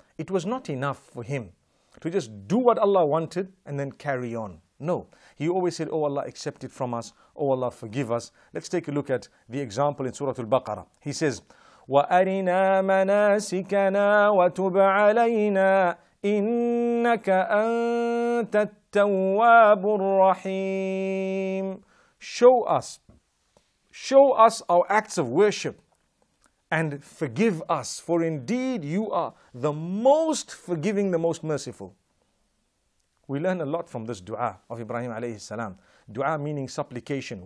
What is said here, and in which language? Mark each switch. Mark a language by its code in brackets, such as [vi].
[en] It was not enough for him to just do what Allah wanted and then carry on. No, he always said, oh Allah, accept it from us. Oh Allah, forgive us. Let's take a look at the example in Surah Al-Baqarah. He says, [ar] وَأَرِنَا مَنَاسِكَنَا وَتُبْ عَلَيْنَا إِنَّكَ أَنْتَ التَّوَّابُ الرَّحِيمُ. [en] Show us our acts of worship and forgive us, for indeed you are the most forgiving, the most merciful. We learn a lot from this dua of Ibrahim alayhi salam. Dua meaning supplication.